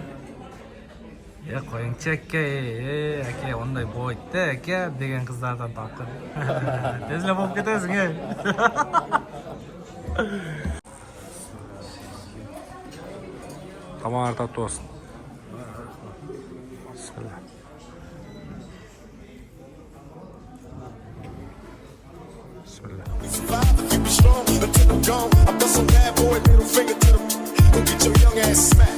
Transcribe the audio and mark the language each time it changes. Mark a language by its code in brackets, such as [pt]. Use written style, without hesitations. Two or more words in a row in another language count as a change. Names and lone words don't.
[ky] Коюңчу аке, ондай болбойт да аке деген кыздардан тапкан. Тез эле болуп кетесиң, Тамагыңар таттуу болсун. [en] We survive if you be strong until I'm gone. I bust some bad boy, middle finger to them. Go get your young ass smacked.